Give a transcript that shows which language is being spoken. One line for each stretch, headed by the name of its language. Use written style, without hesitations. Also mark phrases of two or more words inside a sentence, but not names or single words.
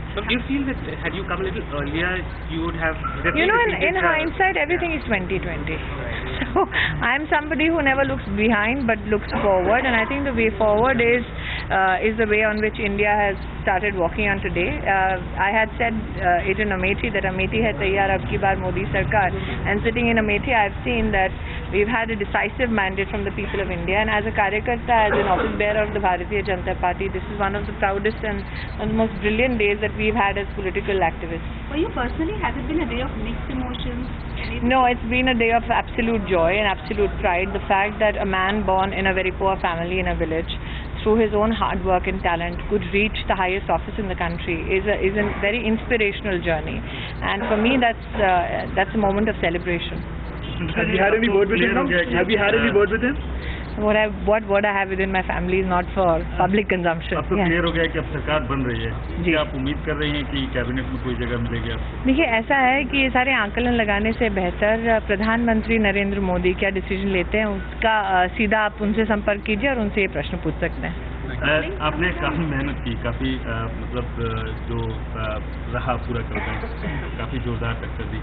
English: So do you feel that had you come a little earlier, you would have... You know, in hindsight, everything is 2020. So I am somebody who never looks behind but looks forward, and I think the way forward is the way on which India has started walking on today. I had said it in Amethi that Amethi
Hindi: है तैयार अब की बार मोदी सरकार,
English: and sitting in Amethi I have seen that we've had a decisive mandate from the people of India, and as a Karyakarta, as an office bearer of the Bharatiya Janata Party, this is one of the proudest and one of the most brilliant days that we've had as political activists. For you personally, has it been a day of mixed emotions? No, it's been a day of absolute joy and absolute pride. The fact that a man born in a very poor family in a village, through his own hard work and talent, could reach the highest office in the country is a very inspirational journey, and for me that's a moment of celebration. Have you had any word with him? Have you had any word with him? What word I have within my family is not for public consumption.
Hindi: अब तो क्लियर हो गया कि अब सरकार बन रही है। क्या आप उम्मीद कर रही हैं कि कैबिनेट में कोई जगह मिलेगी आपको? देखिए, ऐसा है कि ये सारे आंकलन लगाने से बेहतर प्रधानमंत्री नरेंद्र मोदी क्या डिसीजन लेते हैं उसका सीधा आप उनसे संपर्क कीजिए और उनसे ये प्रश्न पूछ सकते हैं। आपने काफ़ी मेहनत की, काफ़ी मतलब जो रहा पूरा करके काफ़ी जोरदार टक्कर दी।